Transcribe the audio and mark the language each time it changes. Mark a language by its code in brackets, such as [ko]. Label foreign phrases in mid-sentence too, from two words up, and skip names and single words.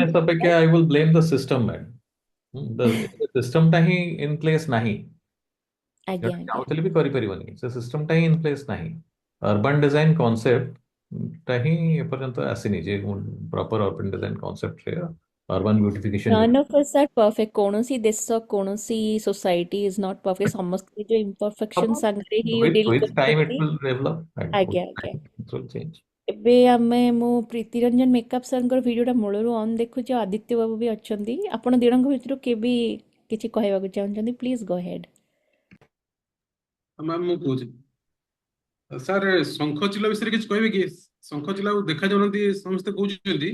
[en] ଆୱାରନେସ୍ ଅପେକ୍ଷା I will blame the system ma'am. [or] ସିଷ୍ଟମଟା ହିଁ [en] in place [or] ନାହିଁ। ଆଜ୍ଞା ଜଣେ ଆଜ୍ଞା। ଚାହୁଁଥିଲେ ବି କରିପାରିବନି, ସେ ସିଷ୍ଟମଟା ହିଁ [en] in place [or] ନାହିଁ। [en] urban design concept [or] ହିଁ ଏପର୍ଯ୍ୟନ୍ତ ଆସିନି, ଯେ [en] proper urban design concept urban beautification None of us are perfect। [or] କୌଣସି ଦେଶ, କୌଣସି [en] society is not perfect. [or] ସମସ୍ତେ ଯୋଉ ଇମ୍ପରଫେକ୍ସନ ସାଙ୍ଗରେ ହିଁ ଡିଲ୍ [en] with time it [or] କରୁଛନ୍ତି। [en] will develop and with [or] ଆଜ୍ଞା ଆଜ୍ଞା। [en] time it will change। [or] ଏବେ ମୁଁ ପ୍ରୀତି ରଞ୍ଜନ ମେକଅପ୍ ସାର୍ଙ୍କର ଭିଡ଼ିଓଟା ମୂଳରୁ ଅନ୍ ଦେଖୁଛି, ଆଉ ଆଦିତ୍ୟ ବାବୁ ବି ଅଛନ୍ତି। ଆପଣ ଦିଜଣଙ୍କ ଭିତରୁ କିଏ ବି କିଛି କହିବାକୁ ଚାହୁଁଛନ୍ତି, [en] please go ahead. [or] ମ୍ୟାମ୍ ମୁଁ କହୁଛି ସାର୍, ଶଙ୍ଖଚିଲ ବିଷୟରେ କିଛି କହିବେ କି? ଶଙ୍ଖଚିଲ ଆଉ ଦେଖାଯାଉନାହାନ୍ତି, ସମସ୍ତେ କହୁଛନ୍ତି